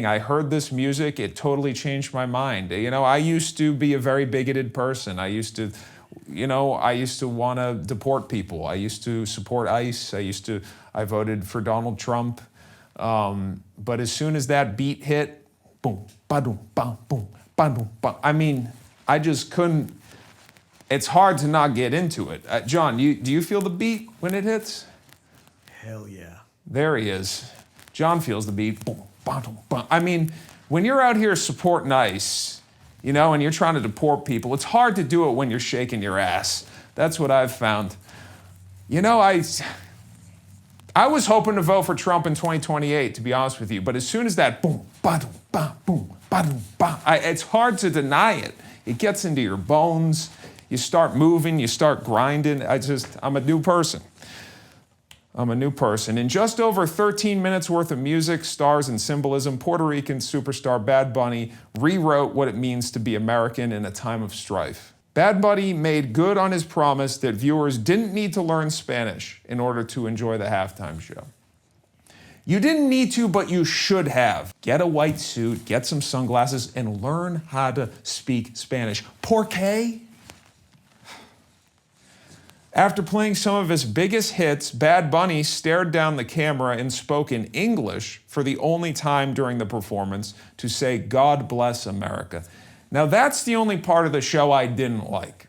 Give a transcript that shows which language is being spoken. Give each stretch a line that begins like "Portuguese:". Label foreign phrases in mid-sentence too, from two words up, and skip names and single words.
English: I heard this music, it totally changed my mind. You know, I used to be a very bigoted person. I used to want to deport people. I used to support ICE. I voted for Donald Trump. But as soon as that beat hit, boom, ba-doom, bam, boom, ba-doom, bam. I mean, I just couldn't. It's hard to not get into it. John, do you feel the beat when it hits? Hell yeah. There he is. John feels the beat. Boom, ba-doom, bam. I mean, when you're out here supporting ICE, you know, and you're trying to deport people, it's hard to do it when you're shaking your ass. That's what I've found. You know, I was hoping to vote for Trump in 2028, to be honest with you, but as soon as that boom, ba-doom, ba, boom, ba-doom, ba, it's hard to deny it. It gets into your bones. You start moving, you start grinding. I'm a new person. In just over 13 minutes worth of music, stars, and symbolism, Puerto Rican superstar Bad Bunny rewrote what it means to be American in a time of strife. Bad Bunny made good on his promise that viewers didn't need to learn Spanish in order to enjoy the halftime show. You didn't need to, but you should have. Get a white suit, get some sunglasses, and learn how to speak Spanish.
Spanish: ¿Por qué?
English: After playing some of his biggest hits, Bad Bunny stared down the camera and spoke in English for the only time during the performance to say, "God bless America." Now that's the only part of the show I didn't like.